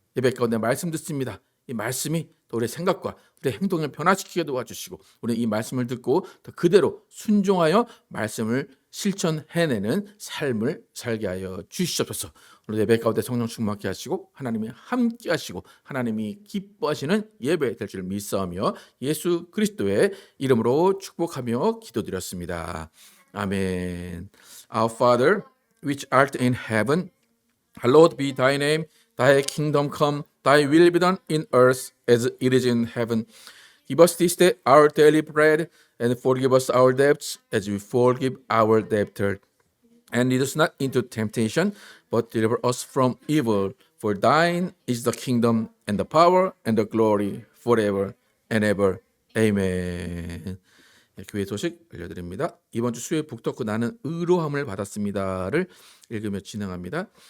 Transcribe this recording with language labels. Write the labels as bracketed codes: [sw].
[ko] 예배 가운데 말씀 듣습니다. 이 말씀이 또 우리의 생각과 우리의 행동을 변화시키게 도와주시고 우리 이 말씀을 듣고 더 그대로 순종하여 말씀을 실천해내는 삶을 살게 하여 주시옵소서. 오늘 예배 가운데 성령 충만케 하시고 하나님이 함께 하시고 하나님이 기뻐하시는 예배 될 줄 믿사오며 예수 그리스도의 이름으로 축복하며 기도드렸습니다. 아멘. [en] Our Father, which art in heaven, hallowed be thy name. Thy kingdom come, thy will be done in earth as it is in heaven. Give us this day our daily bread, and forgive us our debts as we forgive our debtors. And lead us not into temptation, but deliver us from evil. For thine is the kingdom, and the power, and the glory, forever and ever. Amen. [ko] 교회 소식 알려드립니다. 이번 주 수요일 북토크 나는 의로함을 받았습니다를 읽으며 진행합니다.